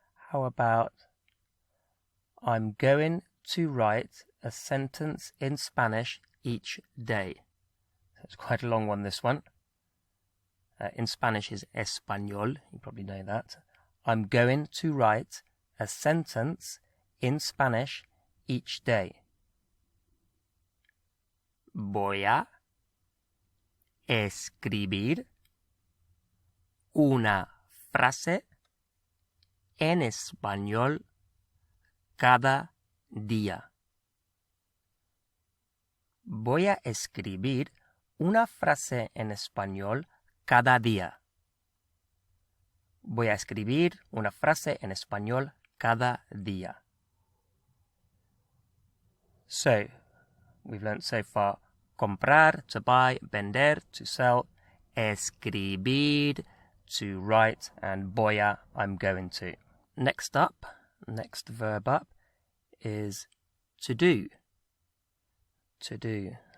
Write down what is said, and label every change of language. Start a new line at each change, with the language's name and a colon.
English: How about I'm going to write a sentence in Spanish each day? It's quite a long one, this one. In Spanish is español. You probably know that. I'm going to write a sentence in Spanish each day.
Spanish: Voy a escribir una frase en español cada día. Voy a escribir una frase en español cada día. Voy a escribir una frase en español cada día.
English: So, we've learnt so far comprar, to buy, vender, to sell, escribir, to write, and voy a, I'm going to. Next verb up, is to do. To do.